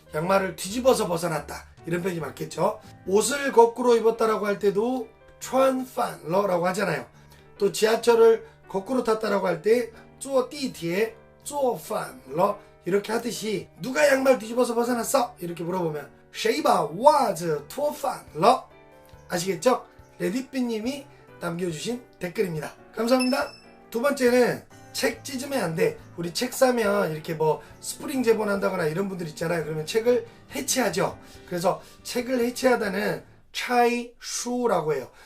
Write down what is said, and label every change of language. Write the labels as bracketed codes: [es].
[ko] 양말을 뒤집어서 벗어났다 이런 표현이 맞겠죠? 옷을 거꾸로 입었다라고 할 때도 [zh] 穿反了 [ko] 라고 하잖아요. 또 지하철을 거꾸로 탔다라고 할 때 [zh] 坐地铁坐反了 [ko] 이렇게 하듯이 누가 양말 뒤집어서 벗어났어? 이렇게 물어보면 [zh] 谁把袜子脱反了? [ko] 아시겠죠? 레디삐님이 남겨주신 댓글입니다. 감사합니다. 두 번째는 책 찢으면 안 돼. 우리 책 사면 이렇게 뭐 스프링 제본한다거나 이런 분들 있잖아요. 그러면 책을 해체하죠. 그래서 책을 해체하다는 차이슈라고 해요.